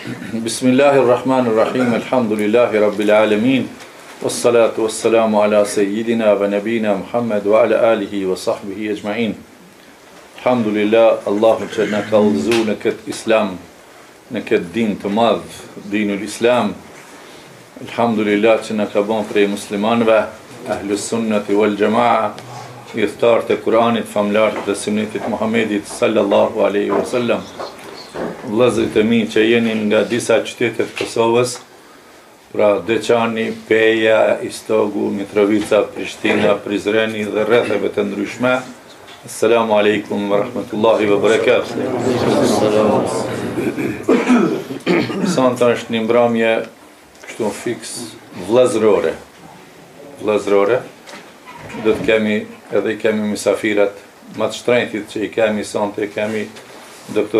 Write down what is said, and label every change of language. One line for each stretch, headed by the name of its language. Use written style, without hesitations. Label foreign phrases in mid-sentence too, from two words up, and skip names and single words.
Arabic: بسم الله الرحمن الرحيم الحمد لله رب العالمين. والصلاة والسلام على سيدنا ونبينا محمد وعلى آله وصحبه أجمعين.
Albanian: Alhamdulillah, Allahu që na ka udhëzuar në këtë Islam, në këtë din të madh,
Arabic: دين الإسلام.
Albanian: Alhamdulillah që na ka bën prej muslimanëve,
Arabic: أهل السنة والجماعة,
Albanian: idhtar të Kuranit, famlar të sunnetit Muhammedit
Arabic: صلى الله عليه وسلم.
Albanian: Vëllezërit e mi që jeni nga disa qytete të Kosovës, pra Deçani, Peja, Istogu, Mitrovica, Prishtina, Prizreni dhe rretheve të ndryshme.
Arabic: السلام عليكم ورحمة الله وبركاته.
Albanian: Sonte është një mbrëmje kështu fiks vëllezërore. Do të kemi misafirat më të shtrenjtit që i kemi sonte, kemi Dr.